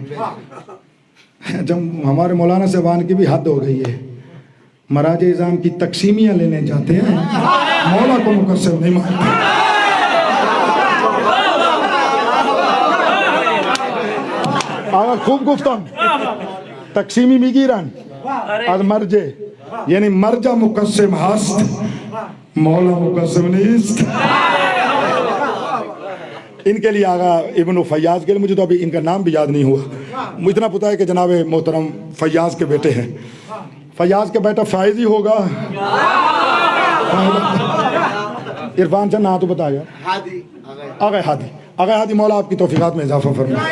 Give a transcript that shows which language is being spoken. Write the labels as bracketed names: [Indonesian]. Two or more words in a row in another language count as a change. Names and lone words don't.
[Urdu] جب ہمارے مولانا صاحبان کی بھی حد ہو گئی ہے، مراج اعظام کی تقسیمیاں لینے جاتے ہیں، مولا کو مقسم نہیں مانتے۔ [Persian] آگا خوب گفتم تقسیمی میگیرن از مرجع، یعنی مرجع مقسم هست، مولا مقسم نیست۔ [Urdu] ان کے لیے آگا ابن فیاض کے لیے، مجھے تو ابھی ان کا نام بھی یاد نہیں ہوا، مجھے اتنا پتہ ہے کہ جناب محترم فیاض کے بیٹے ہیں۔ فیاض کا بیٹا فائز ہی ہوگا، عرفان سے نہ تو بتایا آگا ہادی، آگا ہادی، مولا آپ کی توفیقات میں اضافہ فرمائے۔